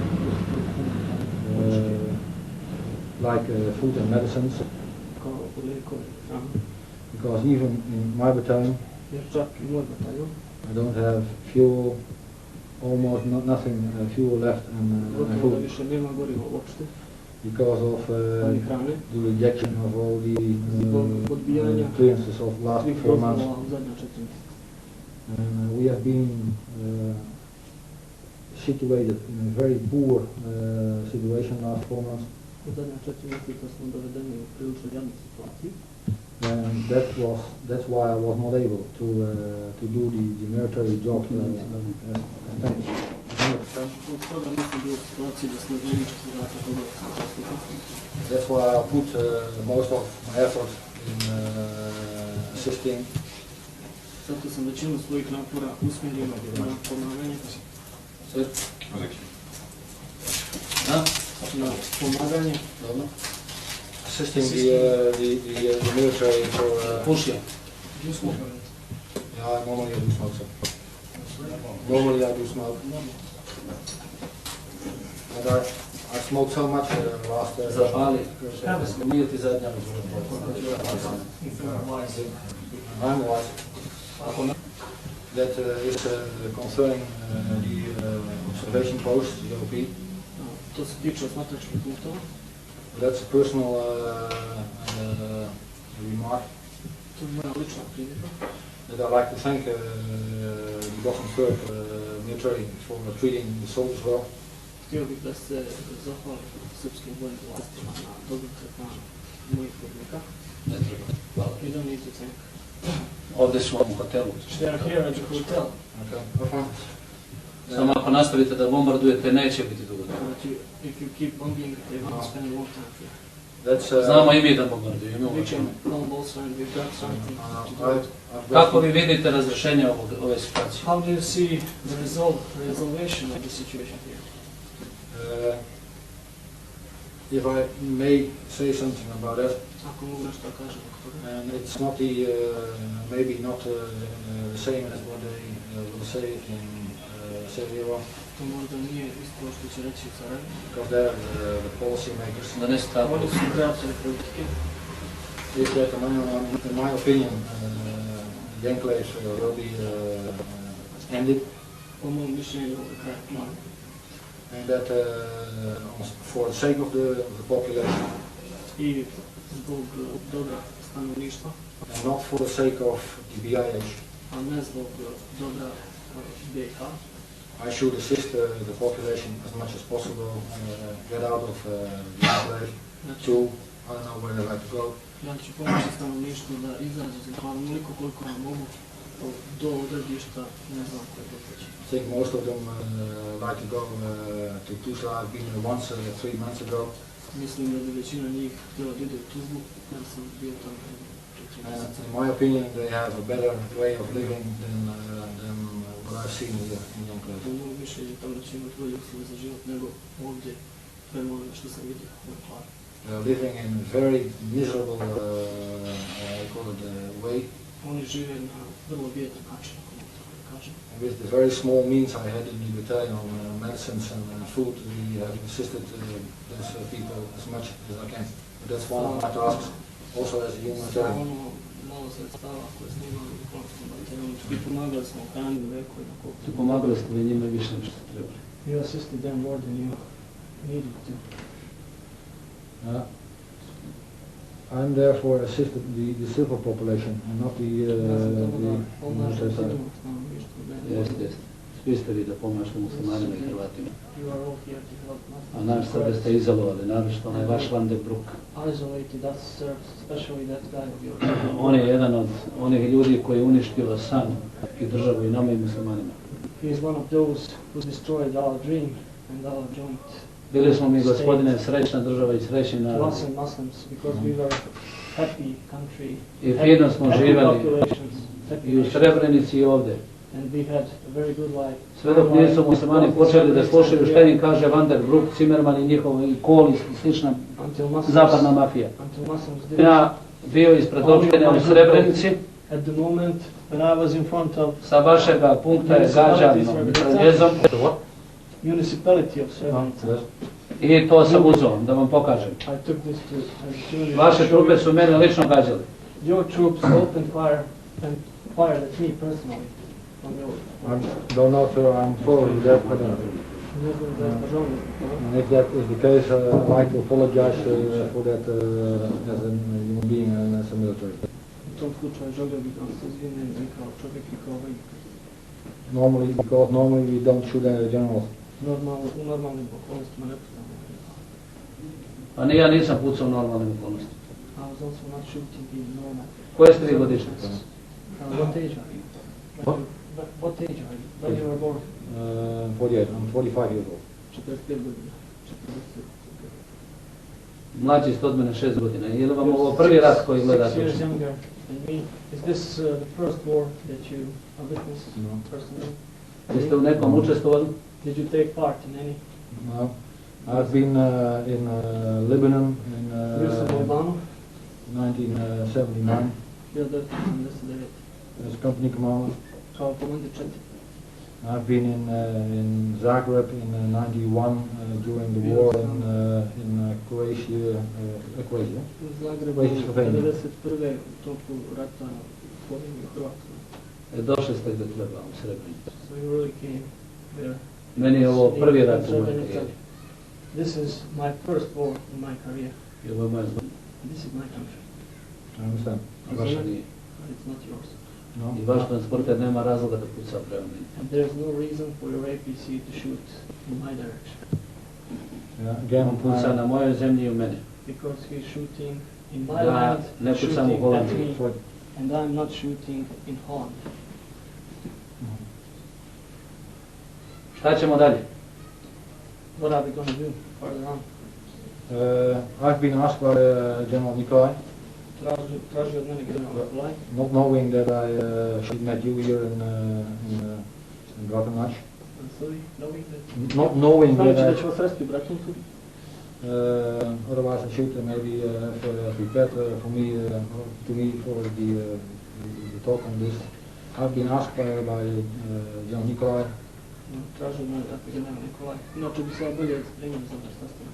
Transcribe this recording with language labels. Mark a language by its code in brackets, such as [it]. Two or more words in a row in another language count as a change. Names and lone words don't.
[en] like food and medicines, [sr] kao lijekove i hranu. [en] because even in my battalion [sr] Jer čak i moj bataljon, [en] I don't have fuel, almost nothing fuel left and [sr] gotovo da [en] food, [sr] više nema goriva uopšte, [en] because of [sr] ali hrane, [en] the rejection of all the [sr] zbog odbijanja [en] clearances of last [sr] svih [en] 4 months. [sr] dozvola u zadnja 4 mjeseca. [en] And we have been situated in a very poor situation last 4 months, [sr] U zadnja 4 mjeseca smo dovedeni u prilično jadnu situaciju. [en] and that's why I was not able to do the military job. [sr] Zbog toga nisam bio u situaciji da službenički zadatak obavljam zastupnika. [en] That's why I put most of my effort in assisting [sr] Zato sam većinu svojih napora usmjerio na pomaganje, na pomaganje, [en] assisting the military for. [sr] Pušija. [en] Yeah, normally I do smoke. So. Normally I do smoke. And I smoked so much last. [sr] Zapali. Nije ti zadnja [en] I'm wise. That is concerning the observation post, the OP. [sr] to se tiče osmatračkih punktova. [en] That's a personal remark. [sr] To je moja lična primjedba. [en] That I like to thank the Bosnian Serb military for treating the soldiers well. [sr] Htio bih da se zahvalim srpskim vojnim vlastima na dobrom tretmanu mojih vojnika. Ne treba. Hvala. [en] You don't need to thank. [sr] Ovdje su vam u hotelu. [en] They are here at the hotel. Okay. [sr] Samo ako nastavite da bombardujete, neće biti dugo. [en] But if you keep bombing, they won't spend a long time here. That's, [sr] Znamo i mi da bombardujemo. [en] We can bomb also and we've got something to do. [sr] Kako vi vidite razrešenje ove situacije? [en] How do you see the resolution of the situation here? If I may say something about that, [sr] Ako mogu nešto da kažem oko toga. [en] and it's not maybe not the same as what they will say in Sarajevo, [sr] To možda nije isto što će reći u Sarajevu. [en] because they're the policy makers. [sr] Da ne stavljaju. Oni su kreatori politike. [en] Is that in my opinion, the enclave will be ended, [sr] Po mom mišljenju ovo je kraj plana. [en] and that for the sake of the population, [sr] I zbog dobra stanovništva, [en] and not for the sake of the BIH, [sr] a ne zbog dobra BiH, [en] I should assist the population as much as possible get out of the enclave to, I don't know where they like to go. [sr] ja ću pomoći stanovništvu da izađe iz enklave onoliko koliko ja mogu do odredišta, ne znam koje doteći. [en] I think most of them like to go to Tuzla. I've been there once 3 months ago. [sr] Mislim da bi većina njih htjela da ide u Tuzlu, ja sam bio tamo 4 mjeseca. [en] In my opinion, they have a better way of living than what I've seen here in [sr] Po [en] Yonkler. [sr] mom mišljenju tamo će imati bolje uslove za život nego ovdje, prema onome što sam vidio u enklavi. [en] They're living in a very miserable way. [sr] Oni žive na vrlo bijedan način, ako mogu tako da kažem. [en] And with the very small means I had in the battalion on medicines and food, we have assisted those people as much as I can. But that's one of my tasks, also as a humanitarian. [sr] Ono malo sredstava koje smo imali u diplomatskom bataljonu i pomagali smo u hrani, u leku i na koliko. Pomagali ste vi njima više nego što trebali. [en] You assisted them more than you needed to. I'm therefore assisted the civil population and not the military side. [sr] Jeste. Svi ste vi da pomažete muslimanima i Hrvatima. [en] You are all here to help [sr] A naš sebe ste izolovali, naročito onaj vaš Vandenbroek. [en] isolated, that's especially that guy of yours. [sr] On je jedan od onih ljudi koji je uništio san i državu i nama i muslimanima. [en] He is one of those who destroyed our dream and our joint. [sr] Bili smo mi, gospodine, srećna država i srećni narod. [en] Us and Muslims, because we were happy country, [sr] I fino smo [en] happy [sr] živjeli [en] populations, happy [sr] i u [en] nation, [sr] Srebrenici i ovdje. [en] and we had a very good life. [sr] Sve dok nisu muslimani počeli da slušaju šta im kaže Vandenbroek, Zimmerman i njihov i Kohl i slična [en] Until Muslims, [sr] zapadna mafija. [en] until Muslims did [sr] Ja bio ispred opštine u Srebrenici, [en] at the moment when I was in front of [sr] sa vašega punkta je gađan mitraljezom [en] municipality of Srebrenica. [sr] i to sam uzeo da vam pokažem. [en] I took this to opportunity. [sr] Vaše trupe su mene lično gađali. [en] Your troops opened fire and fired at me personally. From your I don't know, sir, I'm following that, but and if that is the case, I'd like to apologize for that as a human being and as a military. [sr] U tom slučaju želio bih da se izvinim i kao čovjek i kao vojnik. [en] Because normally we don't shoot at generals. [sr] U normalnim okolnostima ne pucamo. Pa ni ja nisam pucao u normalnim okolnostima. [en] I was also not shooting in normal. [sr] Koje ste vi godište? [en] What age are you? What age are you? When you were born? 48, I'm 45 years old. [sr] 45 godina. Mlađi ste od mene 6 godina. Je li vam ovo prvi rat koji 6 gledate? [en] years younger than me. Is this the first war that you have witnessed No. personally? [sr] Jeste u nekom učestvovali? [en] Did you take part in any? No. I've been in Lebanon in [sr] Bio sam u Albanu, 1979 1979, [en] as company commander. [sr] kao komandir 4. [en] I've been in Zagreb in 91 during the war in Croatia. Croatia. [sr] U Zagrebu, Croatia, Slovenija. 1991. u toku rata Slovenije i Hrvatskoj. Došli ste do treba u Srebrenicu. [en] So you really came there. [sr] Meni je ovo prvi rat u mojoj Srebrenica. karijeri. [en] This is my first war in my career. [sr] I ovo je moja zbog. [en] This is my country, I understand. [sr] A vaša nije. [en] but it's not yours. No. [sr] I vaš transporter nema razloga da puca prema meni. [en] And there's no reason for your APC to shoot in my direction, Yeah, again, [sr] On puca na mojoj zemlji i u mene. [en] because he's shooting in my [sr] Ja [en] land, [sr] ne pucam u [en] shooting at [sr] Holandiji. [en] me, and I'm not shooting in Holland. [sr] Šta ćemo dalje? [en] What are we going to do further on? I've been asked by General Nikolai, [sr] Traži od mene general Nikolaj, [en] not knowing that I should met you here in Bratunaj. sorry, knowing that... Not knowing [sr] Znajući [en] that [sr] da ću vas sresti u Bratuncu, [en] Otherwise I should maybe have prepared to me for the talk on this. I've been asked by Jan Nikolai [sr] Tražio me tako general Nikolaj. Inače bi se ja bolje spremio za ovaj sastanak.